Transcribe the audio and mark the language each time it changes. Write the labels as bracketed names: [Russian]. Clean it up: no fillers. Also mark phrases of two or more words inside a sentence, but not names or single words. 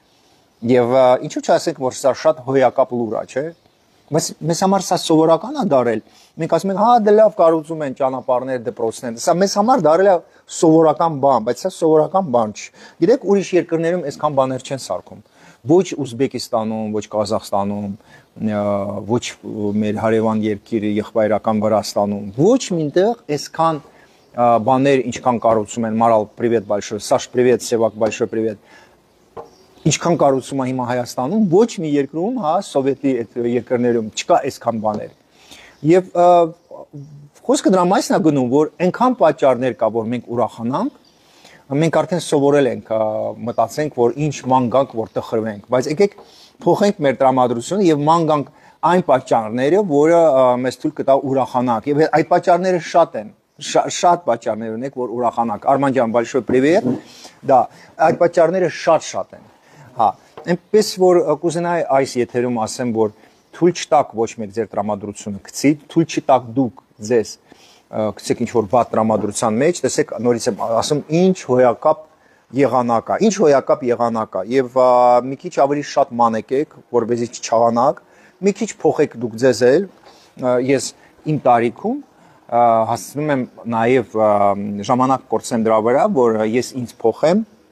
[Armenian] Եվ ինչու՞ չասենք, որ սա շատ հոյակապ լուր է, չէ՞։ Բայց մեզ համար սա սովորական է դարել։ Մենք ասում ենք, հա, դե լավ կառուցում են ճանապարհներ, դպրոցներ։ Սա մեզ համար դարել է սովորական բան, բայց սա սովորական բան չի։ Գիտեք, ուրիշ երկրներում այսքան բաներ չեն սարքում։ Ոչ Ուզբեկիստանում, ոչ Կազախստանում, ոչ մեր հարևան երկիրը եղբայրական Վրաստանում, ոչ մինտեղ այսքան բաներ ինչքան կառուցում են, Մարալ, [Russian] привет большой, Саш, привет, Севак, большой привет։ [Armenian] Ինչքան կառուցում է հիմա Հայաստանում, ոչ մի երկրում, հա, սովետի այդ երկրներում չկա այսքան բաներ։ Եվ խոսքը դրա մասն է գնում, որ այնքան պատճառներ կա, որ մենք ուրախանանք, մենք արդեն սովորել ենք, մտածենք, որ ինչ ման գանք, որ տխրվենք, բայց եկեք փոխենք մեր տրամադրությունը եւ ման գանք այն պատճառները, որը մեզ թույլ կտա ուրախանանք։ Եվ այդ պատճառները շատ են, շատ պատճառներ ունենք, որ ուրախանանք։ Արման ջան, [Russian] большой привет։ [Armenian] Դա այդ պատճառները շատ են։ Հա, այնպես որ կուզենայի այս եթերում ասեմ, որ թույլ չտաք ոչ մեկ ձեր տրամադրությունը գցի, թույլ չտաք դուք ձեզ գցեք ինչ-որ վատ տրամադրության մեջ, տեսեք նորից եմ ասում ինչ հոյակապ եղանակ է, ինչ հոյակապ եղանակ է եւ մի քիչ ավելի շատ մանեկեք, որպեսզի չչաղանաք, մի քիչ փոխեք դուք ձեզ էլ, ես իմ տարիքում հասցնում եմ նաեւ ժամանակ կորցնեմ դրա վրա, որ ես ինձ փոխեմ